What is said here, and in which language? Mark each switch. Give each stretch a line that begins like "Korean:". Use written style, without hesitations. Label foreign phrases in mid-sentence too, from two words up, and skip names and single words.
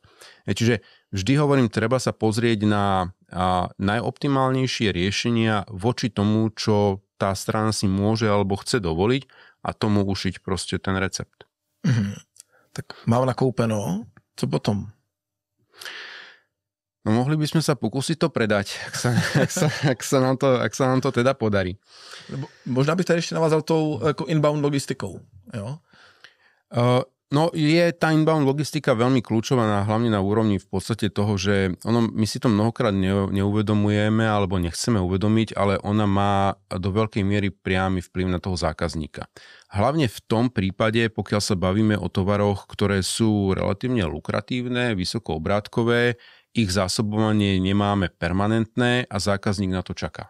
Slovak: Čiže vždy hovorím, treba sa pozrieť na najoptimálnejšie riešenia voči tomu, čo tá strana si môže alebo chce dovoliť a tomu ušiť proste ten recept.
Czech: Tak mám nakoupeno, co potom?
Slovak: No mohli by sme sa pokúsiť to predať, ak sa nám to teda podarí.
Czech: Možná bych tady ještě navázal tou jako inbound logistikou, jo?
Slovak: No je tá inbound logistika veľmi kľúčová, hlavne na úrovni v podstate toho, že my si to mnohokrát neuvedomujeme alebo nechceme uvedomiť, ale ona má do veľkej miery priamy vplyv na toho zákazníka. Hlavne v tom prípade, pokiaľ sa bavíme o tovaroch, ktoré sú relatívne lukratívne, vysoko obrátkové, ich zásobovanie nemáme permanentné a zákazník na to čaká.